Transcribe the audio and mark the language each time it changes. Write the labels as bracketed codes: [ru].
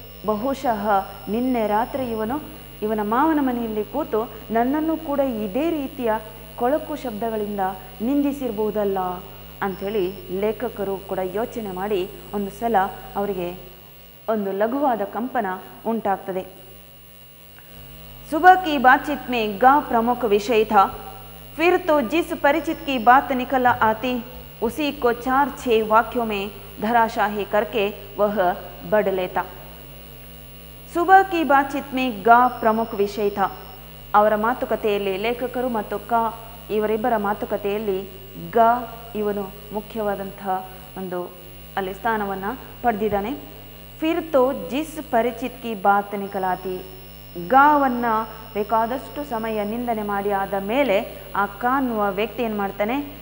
[kn] ಬಹುಶಃ ನಿನ್ನೆ ರಾತ್ರಿ ಇವನ ಮಾವನ ಮನೆಯಲ್ಲಿ ಕೂತು ನನ್ನನ್ನು ಕೂಡ ಇದೇ ರೀತಿಯ ಕೊಳಕು ಶಬ್ದಗಳಿಂದ ನಿಂದಿಸಿರ್ಬೋದಲ್ಲ ಅಂಥೇಳಿ ಲೇಖಕರು ಕೂಡ ಯೋಚನೆ ಮಾಡಿ ಒಂದು ಸಲ ಅವರಿಗೆ ಒಂದು ಲಘುವಾದ ಕಂಪನ ಉಂಟಾಗ್ತದೆ. [hi] सुबह की बातचीत में गा प्रमुख विषय था. फिर तो जिस परिचित की बात निकल आती उसी को 4-6 वाक्यों में धराशाही करके वह बढ़ लेता. सुबह की बातचीत में गा प्रमुख विषय था. [kn] ಅವರ ಮಾತುಕತೆಯಲ್ಲಿ ಲೇಖಕರು ಮತ್ತು ಕ ಇವರಿಬ್ಬರ ಮಾತುಕತೆಯಲ್ಲಿ ಗ ಇವನು ಮುಖ್ಯವಾದಂತಹ ಒಂದು ಅಲ್ಲಿ ಸ್ಥಾನವನ್ನು ಪಡೆದಿದ್ದಾನೆ. [hi] ಫಿರ್ ತೋ ಜಿಸ್ ಪರಿಚಿತ್ ಕಿ ಬಾತ್ ನಿಕಲಾತಿ, [kn] ಗಾವನ್ನು ಬೇಕಾದಷ್ಟು ಸಮಯ ನಿಂದನೆ ಮಾಡಿ ಆದ ಮೇಲೆ ಆ ಕ ಅನ್ನುವ ವ್ಯಕ್ತಿ ಏನು ಮಾಡ್ತಾನೆ?